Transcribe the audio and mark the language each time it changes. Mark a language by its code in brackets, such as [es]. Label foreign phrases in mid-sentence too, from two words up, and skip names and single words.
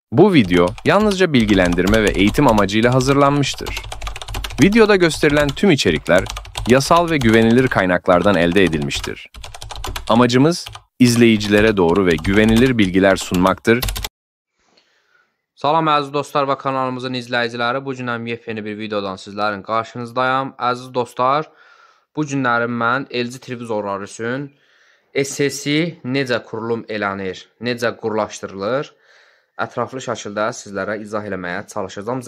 [tr] Bu video yalnızca bilgilendirme ve eğitim amacıyla hazırlanmıştır. Videoda gösterilen tüm içerikler yasal ve güvenilir kaynaklardan elde edilmiştir. Amacımız izleyicilere doğru ve güvenilir bilgiler sunmaktır. [az] Salam əziz dostlar və kanalımızın izləyiciləri. Bu günəm yepyeni bir videodan sizlərin qarşınızdayım. Əziz dostlar, bu günlərim mən LG televizorları üçün SSI necə qurulum elənir, necə qurlaşdırılır, ətraflı şəkildə sizlərə izah eləməyə çalışacağım.